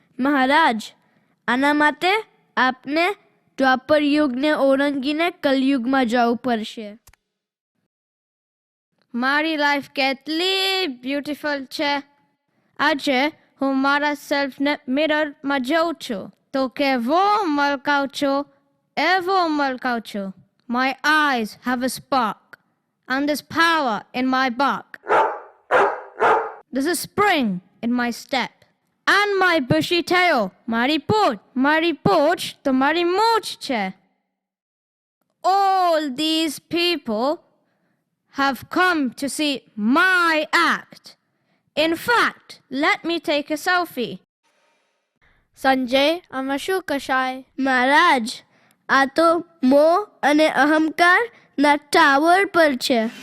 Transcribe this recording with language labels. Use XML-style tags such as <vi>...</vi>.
<gu>મહારાજ, આના માટે આપને દ્વાપર યુગને ઓળંગીને કલયુગમાં જવું પડશે. મારી લાઈફ કેટલી બ્યુટીફુલ છે. આજે હું મારા સેલ્ફને મિરરમાં જોઉં છું તો કેવો મલકાઉં છું, એવો મલકાઉં છું.</gu> <en>My eyes have a spark and there's power in my bark. There's a spring in my step and my bushy tail.</en> <gu>મારી પૂંછ તો મારી મૂછ છે.</gu> <en>All these people have come to see my act. In fact, let me take a selfie.</en> <gu>Sanjay, આમાં શું કશાય? મહારાજ, આ તો મોહ અને અહંકાર ના ટાવર પર છે.</gu>